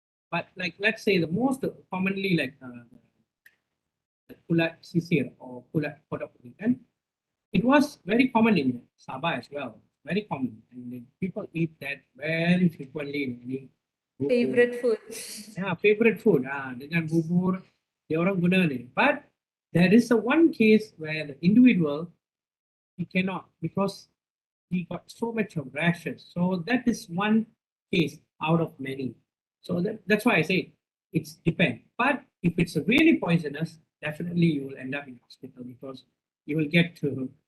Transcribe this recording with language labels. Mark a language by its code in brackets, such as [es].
[en] But like let's say the most commonly like the kulat sisir or kulat kodok, it was very common in Sabah as well. Very common, and people eat that very frequently in any Favorite food. Yeah, favorite food. [ms] Dengan bubur, dia orang guna ni. [en] But there is a one case where the individual he cannot because he got so much of rashes. So that is one case out of many. So that's why I say it's depend. But if it's really poisonous, definitely you will end up in hospital because you will get to.